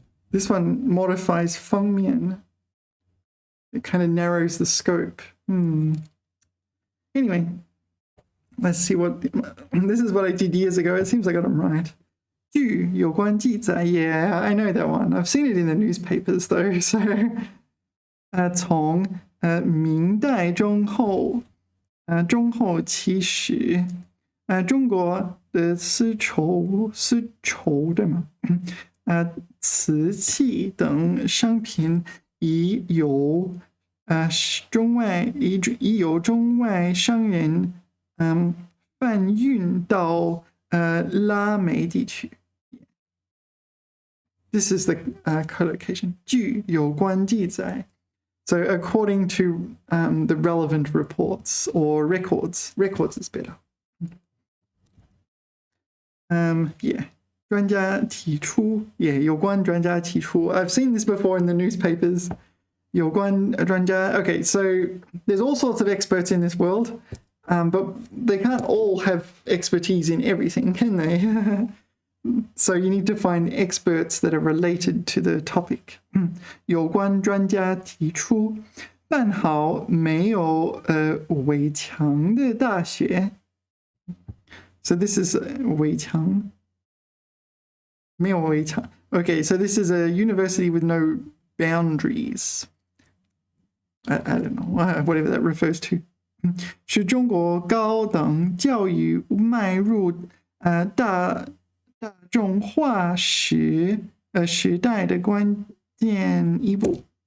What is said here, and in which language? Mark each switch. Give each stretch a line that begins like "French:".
English: This one modifies 方面. It kind of narrows the scope. Anyway, let's see what. This is what I did years ago. It seems I got them right.
Chinese: 据有关记载,
English: yeah, I know that one. I've seen it in the newspapers though.
Chinese: So, 从明代中后期始，中国的丝绸对吗？瓷器等商品已由中外商人贩运到拉美地区。
English: This is the collocation.
Chinese: 据有关记载.
English: So according to the relevant reports or records is better. Yeah.
Chinese: 专家提出, yeah, 有关专家提出.
English: I've seen this before in the newspapers.
Chinese: 有关专家.
English: Okay, so there's all sorts of experts in this world, but they can't all have expertise in everything, can they? So you need to find experts that are related to the topic.
Chinese: 有关专家提出办好没有围墙的大学.
English: So this is 围墙.
Chinese: 没有围墙.
English: Okay, so this is a university with no boundaries. I don't know, whatever that refers to.
Chinese: 是中国高等教育迈入大众化时代的关键一步.